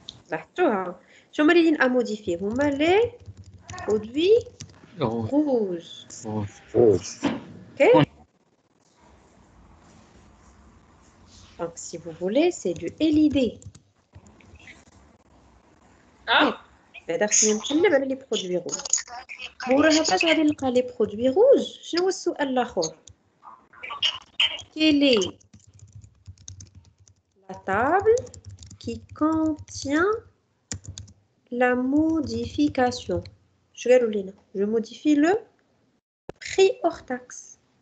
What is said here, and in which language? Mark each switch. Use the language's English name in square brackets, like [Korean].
[Arabic] لاحظتوها؟ شنو هما [French] les lignes à modifier؟ [Arabic] هما les produits rouges. Ok? [French] Donc, si vous voulez, c'est du LED. [Arabic] هذا خصني نقلب على [French] les produits rouges. [Arabic] موراها فاش غادي نلقى [French] les produits rouges؟ [Arabic] شنو هو السؤال الآخر؟ [French] Quelle est la table qui contient la modification? Je modifie le prix hors taxe.